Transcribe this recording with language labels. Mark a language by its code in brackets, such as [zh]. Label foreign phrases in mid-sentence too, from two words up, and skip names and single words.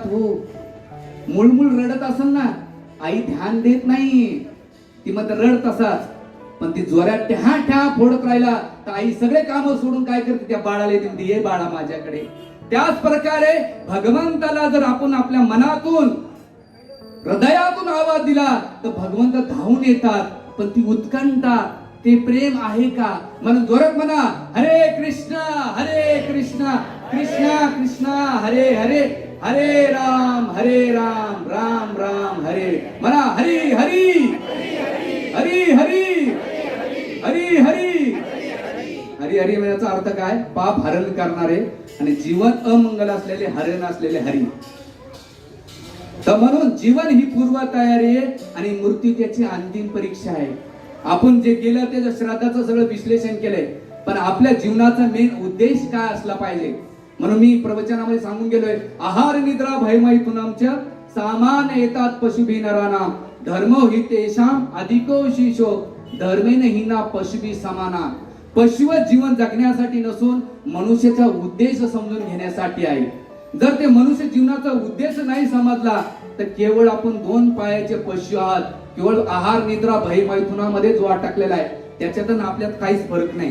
[mr] हो, मुळमुळ रडत असेल ना, आई ध्यान देत नाही, ती मग रडत असाच, पण ती जोरात ठ्या ठ्या फोडत राहिला तर आई सगळे काम सोडून काय करते, त्या बाळाला येते, ये बाळा माझ्याकडे. त्याच प्रकारे भगवंताला जर आपण आपल्या मनातून हृदयातून आवाज दिला तर भगवंत धावून येतात. पण ती उत्कंठा, ते प्रेम आहे का? म्हणून जोरात म्हणा [sa] हरे कृष्णा कृष्णा कृष्णा हरे हरे, हरे राम राम राम हरे. [mr] म्हणा हरी हरी हरी हरी हरी हरी हरी हरी. म्हणण्याचा अर्थ काय? पाप हरण करणारे आणि जीवन अमंगल असलेले, हरण असलेले हरी. तर म्हणून जीवन ही पूर्व तयारी आहे आणि मृत्यू त्याची अंतिम परीक्षा आहे. आपण जे केलं त्याचं श्राद्धाचं सगळं विश्लेषण केलंय, पण आपल्या जीवनाचा मेन उद्देश काय असला पाहिजे. म्हणून मी प्रवचनामध्ये सांगून गेलोय, [sa] आहार निद्रा भयमैथुनमच्या सामान येतात पशुभी नरानाम, धर्मो हि तेषाम अधिको शिशो धर्मेन हिना पशुभी समाना. [mr] पशु जीवन जगण्यासाठी नसून मनुष्याचा उद्देश समजून घेण्यासाठी आहे. जर ते मनुष्य जीवनाचा उद्देश नाही समजला तर केवळ आपण 2 पायाचे पशु आहात. केवळ आहार निद्रा भय मैथुनामध्ये जो अटकलेला आहे त्याच्यातून आपल्यात काहीच फरक नाही.